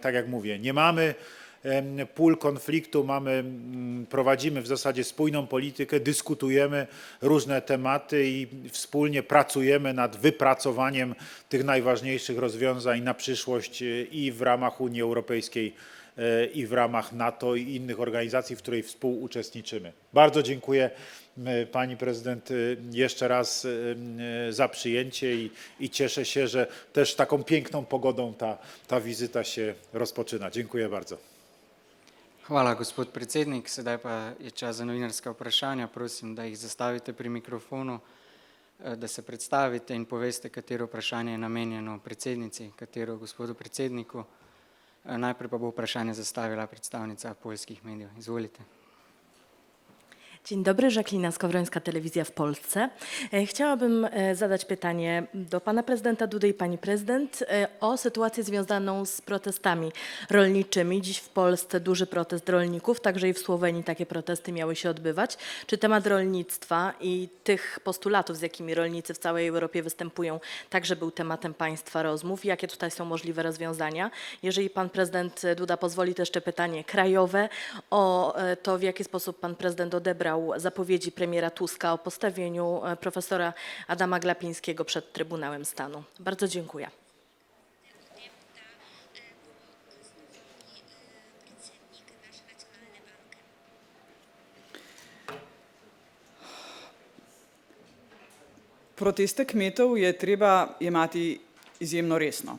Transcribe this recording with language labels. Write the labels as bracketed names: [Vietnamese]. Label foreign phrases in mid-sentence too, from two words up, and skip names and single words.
[Polish] Tak jak mówię, nie mamy pól konfliktu, prowadzimy w zasadzie spójną politykę, dyskutujemy różne tematy i wspólnie pracujemy nad wypracowaniem tych najważniejszych rozwiązań na przyszłość i w ramach Unii Europejskiej, i w ramach NATO i innych organizacji, w której współuczestniczymy. Bardzo dziękuję pani prezydent jeszcze raz za przyjęcie i cieszę się, że też taką piękną pogodą ta wizyta się rozpoczyna. Dziękuję bardzo. [Slovenian] Hvala, gospod predsednik. Sedaj pa je čas za novinarska vprašanja. Prosim, da jih zastavite pri mikrofonu, da se predstavite in poveste, katero vprašanje je namenjeno predsednici, katero gospodu predsedniku. Najprej pa bo vprašanje zastavila predstavnica poljskih medijev. Izvolite. [Polish] Dzień dobry, Żaklina Skowrońska, Telewizja w Polsce. Chciałabym zadać pytanie do pana prezydenta Dudy i pani prezydent o sytuację związaną z protestami rolniczymi. Dziś w Polsce duży protest rolników, także i w Słowenii takie protesty miały się odbywać. Czy temat rolnictwa i tych postulatów, z jakimi rolnicy w całej Europie występują, także był tematem państwa rozmów? Jakie tutaj są możliwe rozwiązania? Jeżeli pan prezydent Duda pozwoli, to jeszcze pytanie krajowe o to, w jaki sposób pan prezydent odebrał zapowiedzi premiera Tuska o postawieniu profesora Adama Glapińskiego przed Trybunałem Stanu. Bardzo dziękuję. [Slovenian] Proteste kmetov je treba jemati izjemno resno.